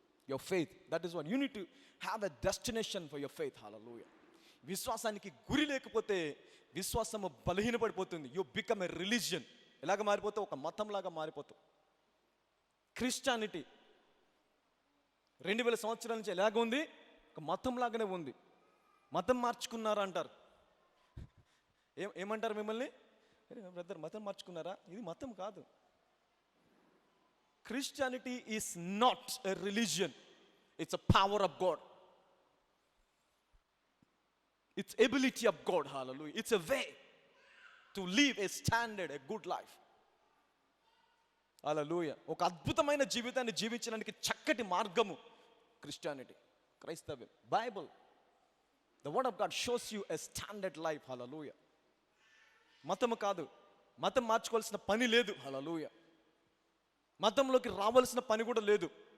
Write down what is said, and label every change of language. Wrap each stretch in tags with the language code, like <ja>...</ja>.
<en>Your faith, that is what you need to have a destination for your faith. Hallelujah.</en> <te>విశ్వాసానికి గురి లేకపోతే విశ్వాసము బలహీనపడిపోతుంది.</te> <en>You become a religion.</en> <te>ఎలాగ మారిపోతావు? ఒక మతం లాగా మారిపోతావు. క్రిస్టియానిటీ 2000 సంవత్సరాల నుంచి ఎలాగ ఉంది? ఒక మతం లాగానే ఉంది. మతం మార్చుకున్నారా అంటారు. ఏమంటారు మిమ్మల్ని? బ్రదర్ మతం మార్చుకున్నారా? ఇది మతం కాదు.</te> <en>Christianity is not a religion. It's a power of God. It's ability of God. Hallelujah. It's a way to live a standard, a good life.</en> <te>హల్లెలూయా. ఒక అద్భుతమైన జీవితాన్ని జీవించడానికి చక్కటి మార్గము క్రిస్టియానిటీ, క్రైస్తవ్యం, Bible.</te> <en>The word of God shows you a standard life. Hallelujah.</en> <te>మతము కాదు. మతం మార్చుకోవాల్సిన పని లేదు. హల్లెలూయా. మతంలోకి రావాల్సిన పని కూడా లేదు.</te>